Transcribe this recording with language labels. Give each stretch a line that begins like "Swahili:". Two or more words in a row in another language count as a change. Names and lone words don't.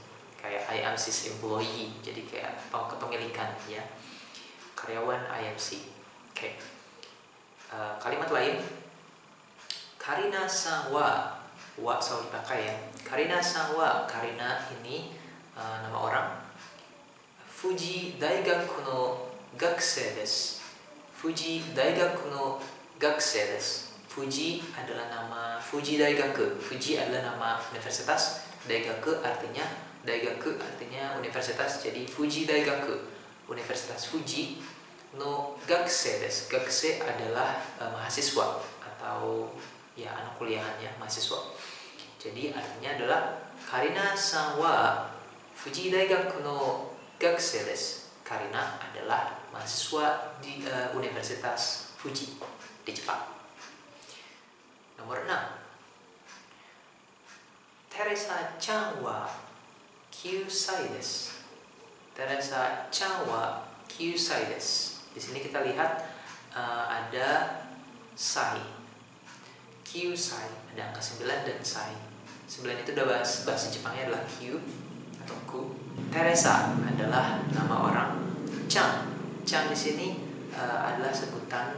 Indonesian: Kayak
English: IMC's employee,
Indonesian: jadi kayak kepemilikan ya, karyawan IMC. Oke. Kalimat lain, Karina-san wa selalu dipakai ya. Karina-san wa, Karina ini nama orang.
Japanese: 富士大学の学生です. 富士大学の学生です.
Indonesian: Fuji adalah nama Fuji Daigaku. Fuji adalah nama universitas. Daigaku artinya universitas. Jadi Fuji Daigaku, Universitas Fuji
Japanese: の学生です.
Indonesian: Gakusei adalah mahasiswa atau ya anak kuliahannya, mahasiswa. Jadi artinya adalah
Japanese: カリナさんは富士大学の学生です.
Indonesian: Karina adalah mahasiswa di Universitas Fuji di Jepang. Nomor 6.
Japanese: テレサちゃんは九歳です. テレサちゃんは九歳です.
Indonesian: Di sini kita lihat ada sai, kyusai, ada angka 9 dan sai. 9 itu udah bahasa Jepangnya adalah kyu atau ku. Teresa adalah nama orang. Chang di sini adalah sebutan.